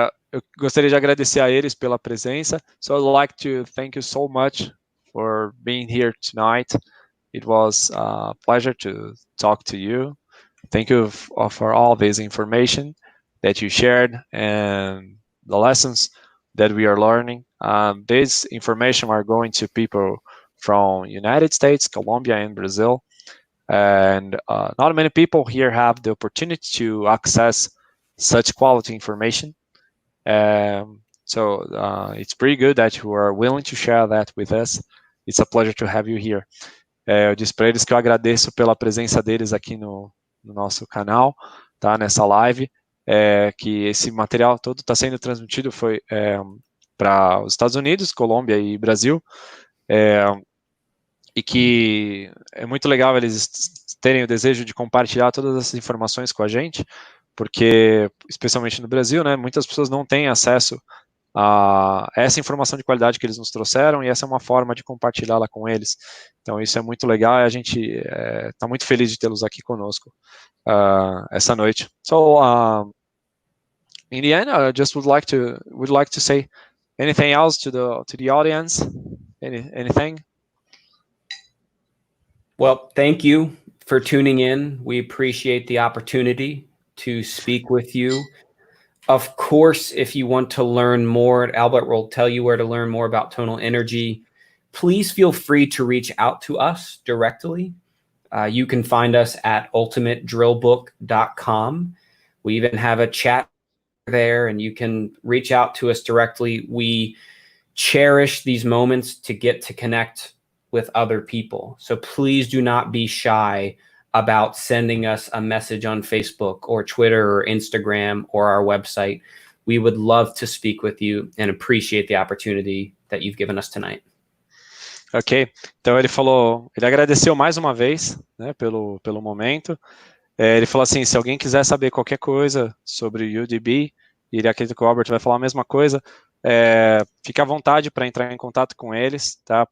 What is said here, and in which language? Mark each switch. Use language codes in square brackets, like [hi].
[pt] Eu gostaria de agradecer a eles pela presença. [en] So I'd like to thank you so much for being here tonight. It was a pleasure to talk to you. Thank you for all this information that you shared and the lessons that we are learning. This information are going to people from United States, Colombia, and Brazil. And not many people here have the opportunity to access such quality information. So it's pretty good that you are willing to share that with us. It's a pleasure to have you here. [pt] Eu disse para eles que eu agradeço pela presença deles aqui no nosso canal, tá? Nessa live, que esse material todo está sendo transmitido para os Estados Unidos, Colômbia e Brasil, e que é muito legal eles terem o desejo de compartilhar todas essas informações com a gente, porque, especialmente no Brasil, né, muitas pessoas não têm acesso a essa informação de qualidade que eles nos trouxeram, e essa é uma forma de compartilhá-la com eles. Então isso é muito legal e a gente está muito feliz de tê-los aqui conosco essa noite. [en] So in the end, I just would like to say anything else to the audience. Anything? Well, thank you for tuning in. We appreciate the opportunity to speak with you. Of course, if you want to learn more, Albert will tell you where to learn more about tonal energy. Please feel free to reach out to us directly. You can find us at ultimatedrillbook.com. We even have a chat there, and you can reach out to us directly. We cherish these moments to get to connect with other people. So please do not be shy about sending us a message on Facebook or Twitter or Instagram or our website. We would love to speak with you and appreciate the opportunity that you've given us tonight. [pt] Ok, então ele agradeceu mais uma vez, né, pelo momento. Ele falou assim, se alguém quiser saber qualquer coisa sobre o UDB, e ele acredita que o Albert vai falar a mesma coisa, fique à vontade para entrar em contato com eles, tá?